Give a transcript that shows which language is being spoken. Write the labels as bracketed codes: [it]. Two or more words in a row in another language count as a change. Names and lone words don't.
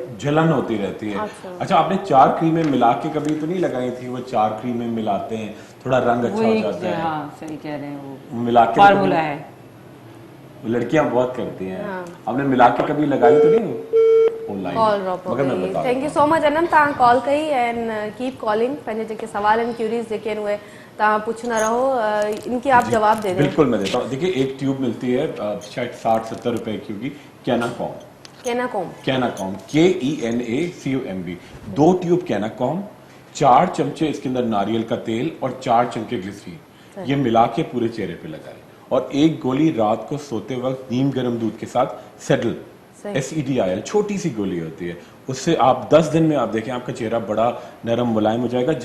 [ur] جلن ہوتی رہتی ہے. اچھا آپ نے 4 کریمیں ملا کے کبھی تو نہیں لگائی تھی؟ وہ 4 کریمیں ملاتے ہیں، تھوڑا رنگ اچھا ہو جاتا ہے. ہاں صحیح کہہ رہے ہیں، وہ ملا کے فارمولا ہے, لڑکیاں بہت کرتی ہیں. آپ نے ملا کے کبھی لگائی تو نہیں آن لائن? [en] call drop [ur] ہو مگر میں गई। बता [en] thank you so much [sd] अनम, तव्हां कॉल कई [en] and keep calling. [sd] पंहिंजे जेके सवाल आहिनि क्यूरीज जेके आहिनि उहे तव्हां पुछंदा रहो, [ur] ان کے آپ جواب دے دیں. بالکل میں دیتا ہوں. دیکھیے ایک ٹیوب ملتی ہے شاید 60-70 روپے کی ہوگی، کیناکوم. कैनाकॉम KENACOMB 2 ٹیوب کیناکوم، 4 چمچے اس کے اندر ناریل کا تیل اور 4 چمچے گلیسرین، یہ ملا کے پورے چہرے پہ لگائیں اور ایک گولی رات کو سوتے وقت نیم گرم دودھ کے ساتھ سیڈل SEDIL چھوٹی سی گولی ہوتی ہے، اس سے آپ 10 دن میں آپ دیکھیں آپ کا چہرہ بڑا نرم ملائم ہو جائے گا.